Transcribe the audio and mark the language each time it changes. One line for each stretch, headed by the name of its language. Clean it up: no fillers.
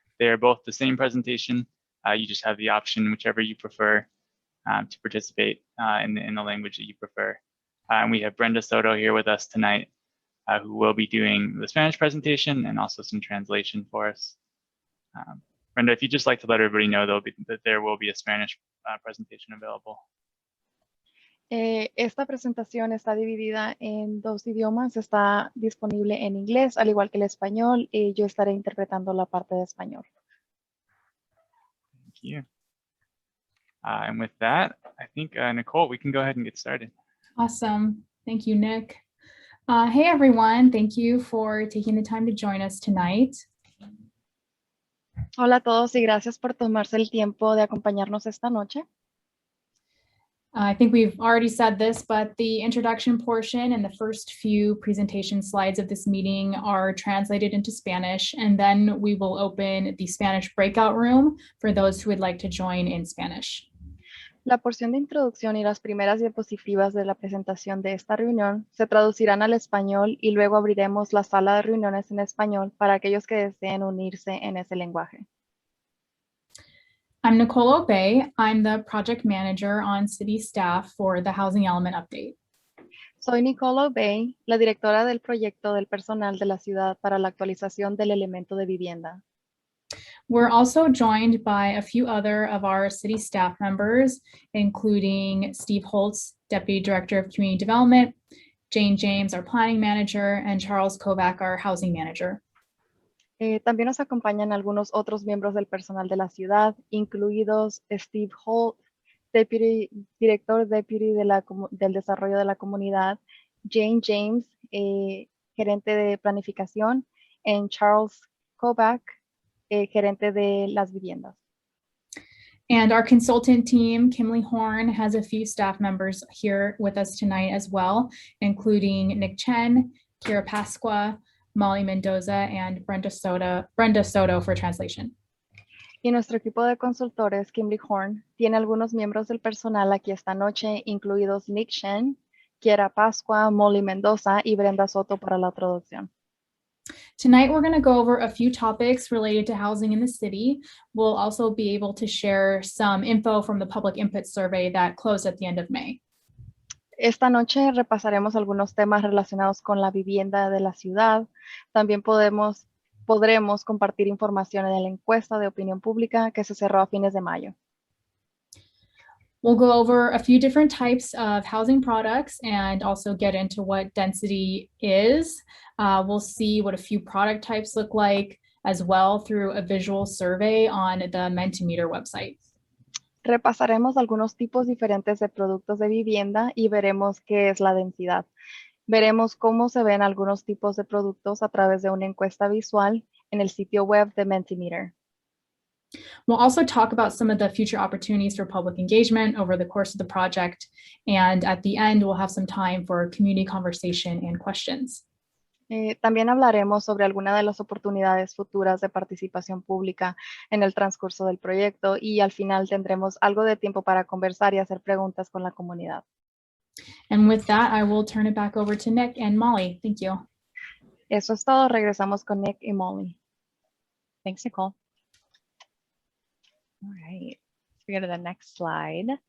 English: They are both the same presentation. You just have the option, whichever you prefer, to participate in the language that you prefer. And we have Brenda Soto here with us tonight, who will be doing the Spanish presentation and also some translation for us. Brenda, if you'd just like to let everybody know that there will be a Spanish presentation available.
Spanish: Esta presentación está dividida en dos idiomas. Está disponible en inglés, al igual que el español, y yo estaré interpretando la parte de español.
English: Thank you. And with that, I think, Nicole, we can go ahead and get started. Awesome. Thank you, Nick. Hey, everyone. Thank you for taking the time to join us tonight.
Spanish: Hola a todos y gracias por tomarse el tiempo de acompañarnos esta noche.
English: I think we've already said this, but the introduction portion and the first few presentation slides of this meeting are translated into Spanish, and then we will open the Spanish breakout room for those who would like to join in Spanish.
Spanish: La porción de introducción y las primeras diapositivas de la presentación de esta reunión se traducirán al español y luego abriremos la sala de reuniones en español para aquellos que deseen unirse en ese lenguaje.
English: I'm Nicole Obey. I'm the project manager on city staff for the Housing Element Update.
Spanish: Soy Nicole Obey, la directora del proyecto del personal de la ciudad para la actualización del elemento de vivienda.
English: We're also joined by a few other of our city staff members, including Steve Holtz, Deputy Director of Community Development, Jane James, our Planning Manager, and Charles Kovac, our Housing Manager.
Spanish: También nos acompañan algunos otros miembros del personal de la ciudad, incluidos Steve Holt, director deputy del desarrollo de la comunidad, Jane James, gerente de planificación, y Charles Kovac, gerente de las viviendas.
English: And our consultant team, Kimberly Horn, has a few staff members here with us tonight as well, including Nick Chen, Kira Pasqua, Molly Mendoza, and Brenda Soto for translation.
Spanish: Y nuestro equipo de consultores, Kimberly Horn, tiene algunos miembros del personal aquí esta noche, incluidos Nick Chen, Kira Pasqua, Molly Mendoza y Brenda Soto para la traducción.
English: Tonight, we're going to go over a few topics related to housing in the city. We'll also be able to share some info from the public input survey that closed at the end of May.
Spanish: Esta noche repasaremos algunos temas relacionados con la vivienda de la ciudad. También podremos compartir información en la encuesta de opinión pública que se cerró a fines de mayo.
English: We'll go over a few different types of housing products and also get into what density is. We'll see what a few product types look like as well through a visual survey on the Mentimeter website.
Spanish: Repasaremos algunos tipos diferentes de productos de vivienda y veremos qué es la densidad. Veremos cómo se ven algunos tipos de productos a través de una encuesta visual en el sitio web de Mentimeter.
English: We'll also talk about some of the future opportunities for public engagement over the course of the project. And at the end, we'll have some time for community conversation and questions.
Spanish: También hablaremos sobre algunas de las oportunidades futuras de participación pública en el transcurso del proyecto y al final tendremos algo de tiempo para conversar y hacer preguntas con la comunidad.
English: And with that, I will turn it back over to Nick and Molly. Thank you.
Spanish: Eso es todo. Regresamos con Nick y Molly.
English: Thanks, Nicole. All right, let's go to the next slide.